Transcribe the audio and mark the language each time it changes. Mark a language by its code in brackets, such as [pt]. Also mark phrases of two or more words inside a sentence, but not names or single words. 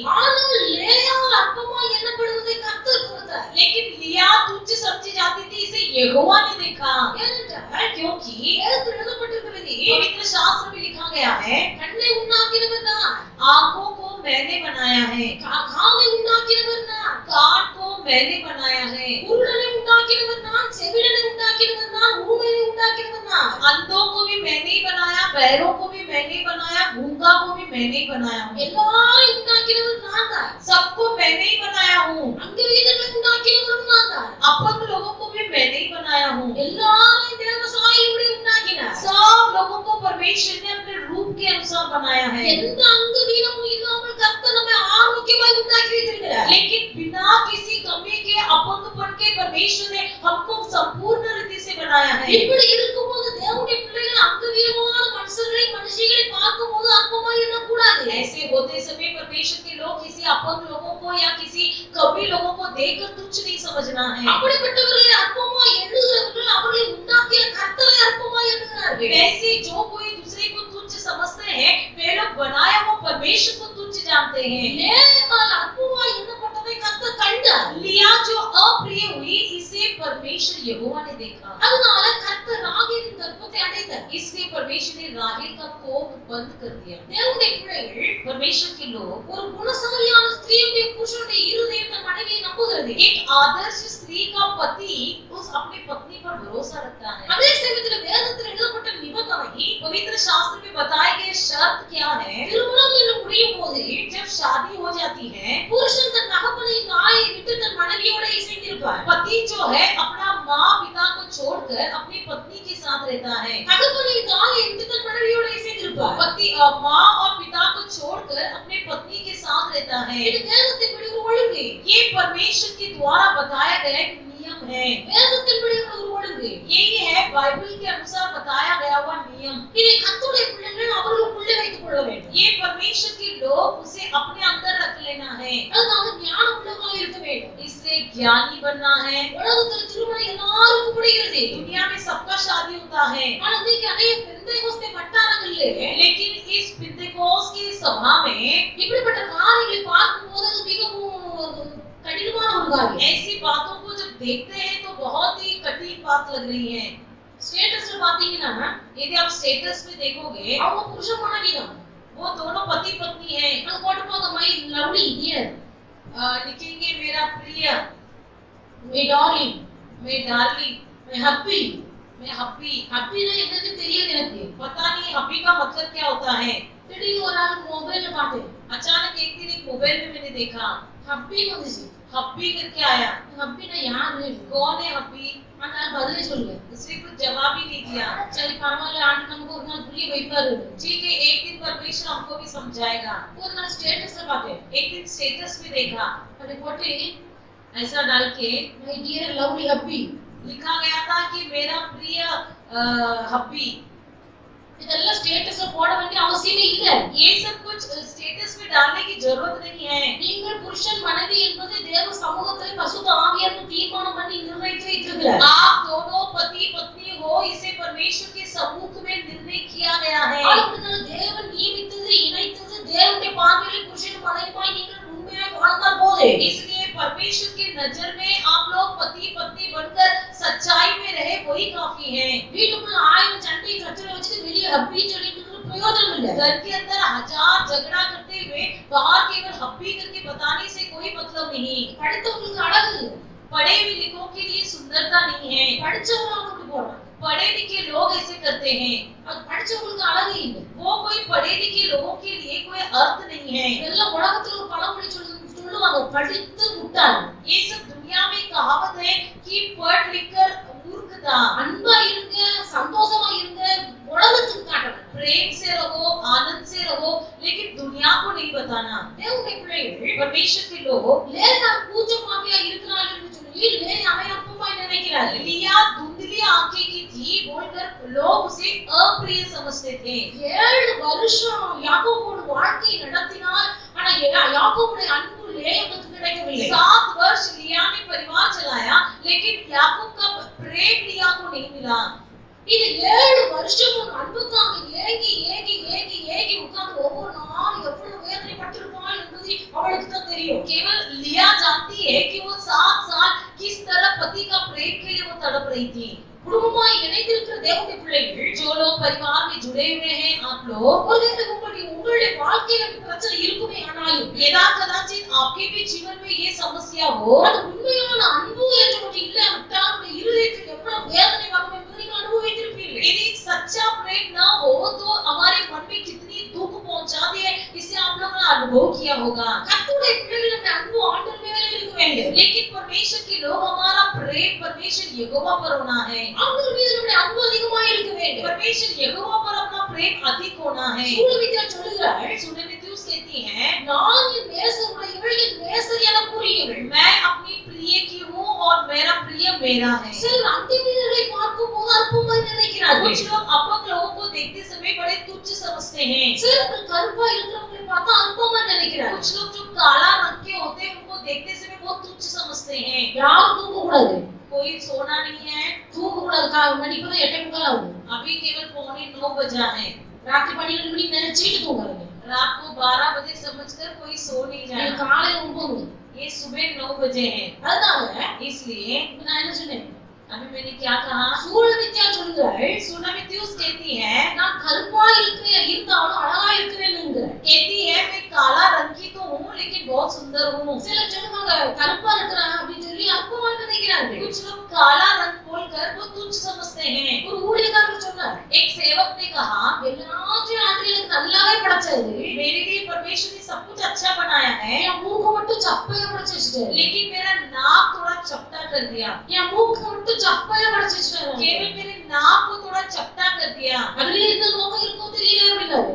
[ta] ஆனால் லேயால் அற்பமாய் எண்ணப்படுவதை கர்த்தர் பார்த்தார். [hi] लेकिन लिया तुच्छ समझी जाती थी, इसे यहोवा ने देखा। [ta] ஏனென்றால் [hi] क्योंकि [ta] வேதத்தில் எழுதப்பட்டிருக்கிறது, [hi] पवित्र शास्त्र में लिखा गया है, [ta] கண்ணை உண்டாக்கினவர் நான், [hi] आंखों को मैंने बनाया है, [ta] காதை உண்டாக்கினவர் நான், [hi] कान को मैंने बनाया है, [ta] குருடனை உண்டாக்கினவர் நான், செவிடனை உண்டாக்கினவர் நான், ஊமையை உண்டாக்கினவர் நான். [hi] अंधों को भी मैंने ही बनाया, बहरों को भी मैंने ही बनाया, गूंगा को भी मैंने ही बनाया हूँ। [ta] எல்லாரையும் உண்டாக்கினவர் நான் தான். [hi] सबको मैंने ही बनाया हूँ। [ta] அங்கவீனர்களை உண்டாக்கினவரும் நான் தான். [hi] अपंग लोगों को भी मैंने ही बनाया हूँ। [ta] எல்லாரையும் தேவ சாயலுடைய உண்டாக்கினார். [hi] सब लोगों को परमेश्वर ने अपने रूप के अनुसार बनाया है। [ta] எந்த அங்கவீனமும் இல்லாமல் கர்த்தர் நம்மை ஆரோக்கியமாய் உண்டாக்கி வைத்திருக்கிறார். [hi] लेकिन बिना किसी कमी के, अपंगपन के परमेश्वर ने हमको संपूर्ण रीति से बनाया है। [ta] இப்படி இருக்கும்போது தேவனுடைய பிள்ளைகள் அங்கவீனமான மனுஷிகளை பார்க்கும்போது அற்பமாய் எண்ணக்கூடாது. [hi] ऐसे होते समय परमेश्वर के लोग किसी अपंग लोगों को या किसी कवि लोगों को देखकर तुच्छ नहीं समझना है। [ta] அப்படிப்பட்டவர்களை அற்பமாய் எண்ணுகிறவர்கள் அவர்களை உண்டாக்கிய கர்த்தரை அற்பமாய் எண்ணுகிறார்கள். [hi] वैसे जो कोई दूसरे को तुच्छ समझते हैं, वे लोग बनाया वो परमेश्वर को तुच्छ जानते हैं। [ta] லேயால் அற்பமாய் எண்ணப்பட்டதை கர்த்தர் கண்டார். [hi] लिया जो अप्रिय हुई, इसे परमेश्वर यहोवा ने देखा। [ta] அதனால கர்த்தர் ராகேலின் கர்ப்பத்தை அடைத்தார். [hi] इसलिए परमेश्वर ने राहेल का कोख बंद कर दिया। [ta] தேவனுடைய பிள்ளைகள் [hi] परमेश्वर के लोग, [ta] ஒரு குணசாலியான ஸ்திரீயுடைய புருஷனுடைய இருதயம் தன் மனைவியை நம்புகிறது. [hi] एक आदर्श स्त्री का पति उस अपनी पत्नी पर भरोसा रखता है। [ta] அதே சமயத்தில் வேதத்தில் எழுதப்பட்ட நிபந்தனை, [hi] पवित्र शास्त्र में बताए गए शर्त क्या है? [ta] திருமணம் என்று முடியும் போது [hi] जब शादी हो जाती है, [ta] புருஷன் தன் தகப்பனை தாயை விட்டு தன் மனைவியோட இசைந்திருப்பார். [hi] पति जो है अपना माँ पिता को छोड़कर अपनी पत्नी के साथ रहता है। [ta] தகப்பனை தாயை விட்டு தன் மனைவியோட இசைந்திருப்பார். [hi] पति माँ और पिता को छोड़कर अपने पत्नी के साथ रहता है। [ta] இது வேதத்தின்படி ஒரு ஒழுங்கு. [hi] ये परमेश्वर के द्वारा बताया गया एक नियम है। [ta] வேதத்தின்படி ஒரு ஒழுங்கு. [hi] यही है बाइबल के अनुसार बताया गया हुआ नियम। [ta] இதை கர்த்தருடைய பிள்ளைகள் அவர்களுக்குள்ளே வைத்துக் கொள்ள வேண்டும். [hi] ये परमेश्वर के लोग उसे अपने अंदर रख लेना है। [ta] அதனால ஞானம் உள்ளவர்களாக இருக்க வேண்டும். [hi] इससे ज्ञानी बनना है। [ta] உலகத்தில் திருமணம் எல்லாருக்கும் முடிகிறது. [hi] दुनिया में सबका शादी होता है, [ta] ஆனா இன்னைக்கு அநேக பெந்தைகோஸ்தே வட்டாரங்களிலே [hi] लेकिन इस पेंटेकोस्त की सभा में [ta] இப்படிப்பட்ட காரியங்களை பார்க்கும்போது அது மிகவும் கடினமான ஒரு காரியம். [hi] ऐसी बातों को जब देखते हैं तो बहुत ही कठिन बात लग रही है। [ta] ஸ்டேட்டஸ்ல பாத்தீங்கன்னா [hi] यदि आप स्टेटस में देखोगे, [ta] அவங்க புருஷ மனைவி தான். [hi] वो दोनों पति पत्नी हैं। [ta] அது போட்டுப்பாங்க, [en] my lovely dear, [hi] लिखेंगे मेरा प्रिय, [en] my darling, my darling, my hubby. my hubby. [ta] ஹப்பினா என்னன்னு தெரியாது எனக்கு. [hi] पता नहीं हब्बी का मतलब क्या होता है। [ta] திடீர்னு ஒரு நாள் மொபைல்ல பார்த்தேன், [hi] अचानक एक दिन एक मोबाइल में मैंने देखा [ta] ஹப்பி வந்துச்சு. [hi] हब्बी करके आया। [ta] ஹப்பினா யாரு? [hi] कौन है हब्बी? [ta] ஆனா பதிலே சொல்லு. [hi] उसने कुछ जवाब ही नहीं दिया। [ta] சரி பரவாயில்ல, ஆண்டு நமக்கு ஒரு நாள் புரிய வைப்பாரு. [hi] ठीक है, एक दिन परमेश्वर हमको भी समझाएगा। [ta] ஒரு நாள் ஸ்டேட்டஸ் பார்த்தேன். [hi] एक दिन स्टेटस में देखा, [ta] அது போட்டு [hi] ऐसा डाल के [en] my dear lovely hubby [hi] लिखा गया था कि मेरा प्रिय हब्बी। [ta] இதெல்லாம் ஸ்டேட்டஸ்ல போட வேண்டிய அவசியமே இல்ல. [hi] ये सब कुछ स्टेटस में डालने की जरूरत नहीं है। [ta] நீங்கள் புருஷன் மனைவி என்பது தேவ சமூகத்திலே பசுத்த ஆவியானவர் தீர்மானம் பண்ணி நிர்ணயித்து வைத்திருக்கிறார். [hi] आप दोनों पति पत्नी हो, इसे परमेश्वर के सम्मुख में निर्णय किया गया है। [ta] அப்படிதான் தேவன் நியமித்தது, இணைத்தது, தேவனுடைய பார்வையில் புருஷன் மனைவியாய் நீங்கள் உண்மையாய் வாழ்ந்தால் போதும். [hi] इसलिए परमेश्वर की नजर में आप लोग पति पत्नी बनकर सच्चाई में रहे, वही काफी है। [ta] வீட்டுக்குள்ள ஆயிரம் சண்டை சச்சரவு வச்சுட்டு வெளியே ஹப்பி சொல்லிட்டு பிரயோஜனம் இல்ல. [hi] घर के अंदर हजार झगड़ा करते हुए बाहर केवल हब्बी करके बताने से कोई मतलब नहीं। [ta] படித்தவங்களுக்கு அழகு இல்ல, [hi] पढ़े हुए लिखों के लिए सुंदरता नहीं है। [ta] படிச்சவங்க அப்படி போறாங்க. [hi] पढ़े लिखे लोग ऐसे करते हैं। [ta] அது படிச்சவங்களுக்கு அழகு இல்ல. [hi] वो कोई पढ़े लिखे लोगों के लिए कोई अर्थ नहीं है। [ta] எல்லாம் உலகத்துல ஒரு பழமொழி சொல்லுவாங்க, படித்து முட்டாள். [hi] ये सब दुनिया में कहावत है कि पढ़ लिखकर मूर्खता। [ta] அன்பா இருங்க, சந்தோஷமா இருங்க, உலகத்துக்கு காட்டணும். [hi] प्रेम से रहो, आनंद से रहो, लेकिन दुनिया को नहीं बताना। [ta] தேவனுடைய பிள்ளைகள் [hi] परमेश्वर के लोग [ta] லேனா கூச்சமாவியா இருக்கிறாள் என்று சொல்லி லே அவன் அப்பமாய் நினைக்கிறாள். [hi] लिया धुंधली आंखें की थी बोलकर लोग उसे अप्रिय समझते थे। [ta] 7 வருஷம் யாக்கோபோடு வாழ்க்கை நடத்தினார். ஆனா யாக்கோபுடைய அன்பு லேயாவுக்கு கிடைக்கவில்லை. [hi] 7 वर्ष लिया ने परिवार चलाया, लेकिन याकूब का प्रेम लिया को नहीं मिला। [ta] இது 7 வருஷம் அன்புக்காக ஏங்கி ஏங்கி ஏங்கி ஏங்கி உட்கார்ந்து ஒவ்வொரு நாளும் எவ்வளவு வேதனைப்பட்டிருப்பாள் என்பது அவளுக்கு தான் தெரியும். [hi] केवल लिया जानती है कि वो 7 साल किस तरह पति का प्रेम के लिए वो तड़प रही थी। [ta] குடும்பமாய் இணைந்திருக்கிற தேவனுடைய பிள்ளைகள், [hi] जो लोग परिवार में जुड़े हुए हैं आप लोग, [ta] ஒருவேளை உங்களுடைய வாழ்க்கையில பிரச்சனை இருக்குமே, ஆனாலும் [hi] यदा कदाचित आपके भी जीवन में ये समस्या हो, [ta] அது உண்மையான அன்பு என்று ஒன்று இல்லை விட்டால் உங்களுடைய இருதயத்தில் எவ்வளவு வேதனை வரும் என்பதை நீங்கள் அனுபவித்திருப்பீர்கள். [hi] यदि सच्चा प्रेम न हो तो हमारे मन में कितनी दुख पहुंचाती है, इसे आप लोगों ने अनुभव किया होगा। [ta] கர்த்தருடைய பிள்ளைகளுடைய அன்பு ஆண்டவர் மேலே இருக்க வேண்டும். [hi] लेकिन परमेश्वर के लोग हमारा प्रेम परमेश्वर यहोवा पर होना है। [ta] ஆண்டவர் மீது நம்முடைய அன்பு அதிகமாக இருக்க வேண்டும். [hi] परमेश्वर यहोवा पर अपना प्रेम अधिक होना है। [ta] சூலமித்தியார் சொல்கிறாள், [hi] सुनेमित्यूस कहती हैं, [ta] நான் என் நேசருடையவள், என் நேசர் எனக்கு உரியவள். [hi] मैं अपनी प्रिय की हूँ और मेरा प्रिय मेरा है। [ta] சிலர் அந்நியர்களை பார்க்கும்போது அற்பமாய் நினைக்கிறார்கள். [hi] कुछ लोग अपंग लोगों को देखते समय बड़े तुच्छ समझते हैं। [ta] சிலர் கருப்பா இருக்கிறவங்களை பார்த்தா அற்பமாய் நினைக்கிறார்கள். [hi] कुछ लोग जो काला रंग के होते हैं उनको देखते समय बहुत तुच्छ समझते हैं। [ta] யாரும் தூங்க கூடாது, [hi] कोई सोना नहीं है। [ta] தூங்க கூடாது. மணி இப்ப 8:45 ஆகுது. [hi] अभी केवल 9:15 बजा है। [ta] ராத்திரி 12 மணிக்கு நினைச்சிட்டு தூங்குறாங்க. [hi] रात को 12 बजे समझकर कोई सो नहीं जाए। [ta] காலையில 9. [hi] ये सुबह 9 बजे है। [ta] அதனால [hi] इसलिए [ta] நான் என்ன சொன்னேன், [hi] अभी मैंने क्या कहा, [ta] சூலமித்தியார் சொல்கிறாள், [hi] सुनेमित्यूस कहती है, [ta] நான் கருப்பா இருந்தாலும் அழகா இருக்கிறேன்னுங்கிறார். [hi] कहती है मैं काला रंग की तो हूँ लेकिन बहुत सुंदर हूँ। [ta] சிலர் சொல்லுவாங்க கருப்பா இருக்கிறேன் அப்படின்னு சொல்லி அற்பமா நினைக்கிறார்கள். [hi] कुछ लोग काला रंग बोलकर वो तुच्छ समझते हैं। [ta] ஒரு ஊழியக்காரர் சொன்னார், [hi] एक सेवक ने कहा, [ta] எல்லாத்தையும் ஆண்டவர் எனக்கு நல்லாவே படைச்சாரு, [hi] मेरे लिए परमेश्वर ने सब कुछ अच्छा बनाया है, [ta] என் மூக்கு மட்டும் சப்பையா படைச்சு வச்சுட்டாரு. [hi] लेकिन मेरा नाक थोड़ा चपटा कर दिया। [ta] என் மூக்கு மட்டும் சப்பையா படைச்சு வச்சுட்டாரு. [hi] केवल मेरे नाक को थोड़ा चपटा कर दिया। [ta] அதுல என்ன நோக்கம் இருக்கும் தெரியல அப்படின்னாரு.